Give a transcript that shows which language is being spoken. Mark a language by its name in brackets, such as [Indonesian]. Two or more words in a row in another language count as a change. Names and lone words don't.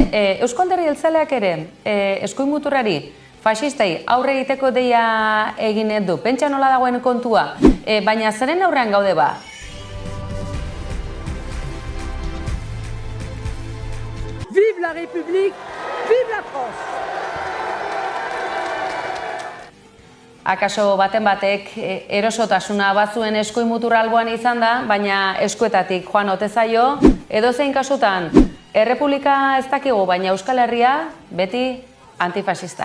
[Basque] Eusko Alderdi Jeltzaleak ere eskuin muturrari faxistei aurre egiteko deia egin du. Pentsa nola dagoen kontua, baina zeren aurrean gaude ba? [French] Vive la République, vive la France! [Basque] Akaso baten batek erosotasuna batzuen eskuin muturra alboan izan da, baina eskuetatik joan ote zaio, edozein kasutan, Errepublika ez dakigu, baina Euskal Herria beti antifasista.